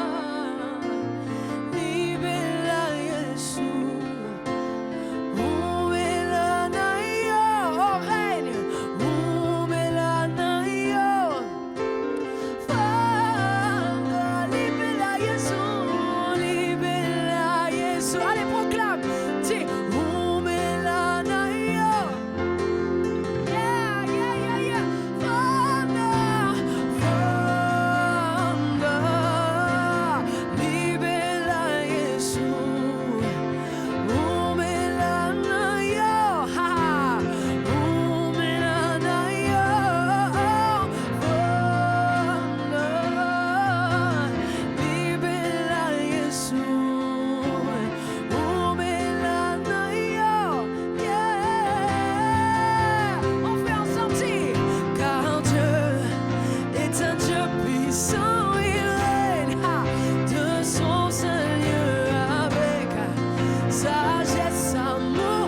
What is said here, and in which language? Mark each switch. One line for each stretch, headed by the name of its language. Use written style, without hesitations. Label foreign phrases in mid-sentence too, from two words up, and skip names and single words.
Lingala: Libela Yesu Umelana yo Oh règne Umelana yo Fanda Libela Yesu Libela Yesu
French: Allez proclame dis
Lingala: Umelana yo Yeah yeah yeah yeah Fanda Fanda Libela Yesu Umelana yo Ha Umelana yo Fanda Libela Yesu Umelana yo
French: Yeah On fait ensemble dire car Dieu est un Dieu puissant, il règne de son Seigneur avec sagesse, amour.